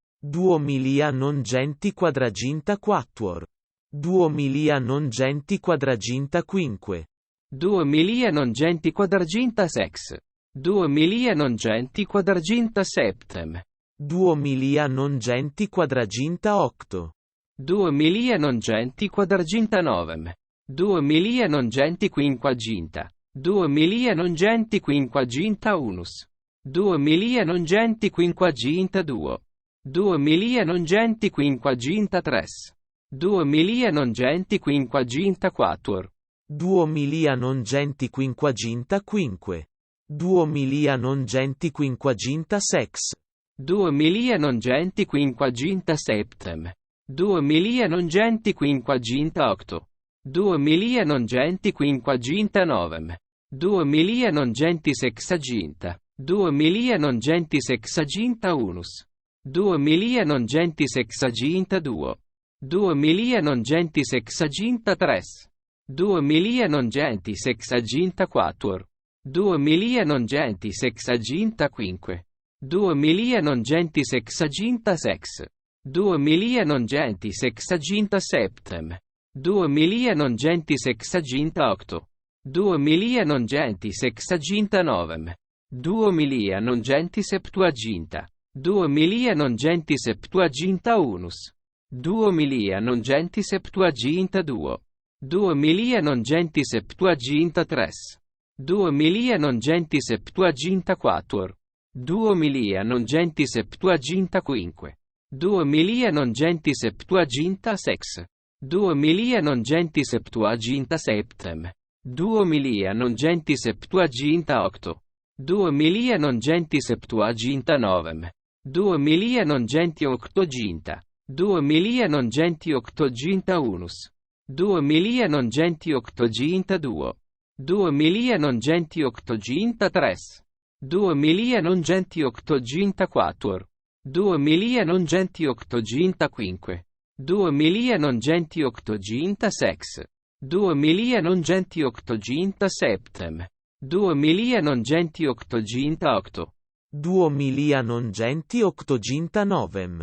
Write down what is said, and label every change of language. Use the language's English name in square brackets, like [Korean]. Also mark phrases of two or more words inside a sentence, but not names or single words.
[Latin] duomilia non genti quadraginta quattuor, duomilia non genti quadraginta quinque, duomilia non genti quadraginta sex, duomilia non genti quadraginta septem, duomilia non genti quadraginta octo, duomilia non genti quadraginta novem, duomilia non genti quinquaginta, duomilia non genti quinquaginta unus, duomilia non genti quinquaginta duo, duomilia non genti quinquaginta tres, duomilia non genti quinquaginta quattuor, duomilia non genti quinquaginta quinque, duomilia non genti quinquaginta sex, duomilia non genti quinquaginta septem, duomilia non genti quinquaginta octo, duomilia non genti quinquaginta novem, duomilia non genti sexaginta, duomilia non genti sexaginta unus, duomilia non genti sexaginta duo, duomilia non genti sexaginta tres, duomilia non genti sexaginta quattuor, duomilia non genti sexaginta quinque, duomilia non genti sexaginta sex, duomilia non genti sexaginta septem, duomilia non genti sexaginta octo, duomilia non genti sexaginta novem, duomilia non genti septuaginta, duomilia non genti septuaginta unus, duomilia non genti septuaginta duo, duomilia non genti septuaginta tres, duomilia non genti septuaginta quattuor, duomilia non genti septuaginta quinque, duomilia non genti septuaginta sex, duomilia non genti septuaginta septem, duomilia non genti septuaginta octo, duomilia non genti septuaginta novem, duomilia non genti octoginta, duomilia non genti octoginta unus, duomilia non genti octoginta duo, duomilia non genti octoginta tres, duomilia non genti octoginta quattuor, duomilia non genti octoginta quinque, duomilia non genti octoginta sex, duomilia non genti octoginta septem, duomilia non genti octoginta octo, duomilia non genti octoginta novem,